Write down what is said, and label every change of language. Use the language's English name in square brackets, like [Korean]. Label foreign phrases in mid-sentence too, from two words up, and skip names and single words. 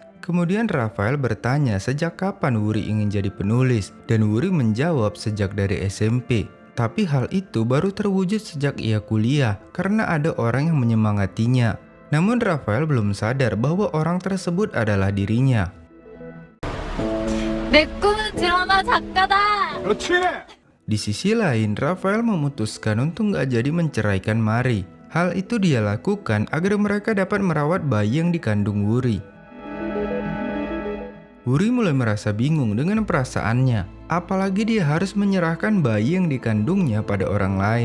[Indonesian] Kemudian Rafael bertanya sejak kapan Wuri ingin jadi penulis, dan Wuri menjawab sejak dari SMP. Tapi hal itu baru terwujud sejak ia kuliah, karena ada orang yang menyemangatinya. Namun Rafael belum sadar bahwa orang tersebut adalah dirinya. [Korean] 내 꿈은 드라마 작가다. 그렇지! [Indonesian] Di sisi lain, Rafael memutuskan untuk nggak jadi menceraikan Mari. Hal itu dia lakukan agar mereka dapat merawat bayi yang dikandung Wuri. Wuri mulai merasa bingung dengan perasaannya. Apalagi dia harus menyerahkan bayi yang dikandungnya pada orang lain.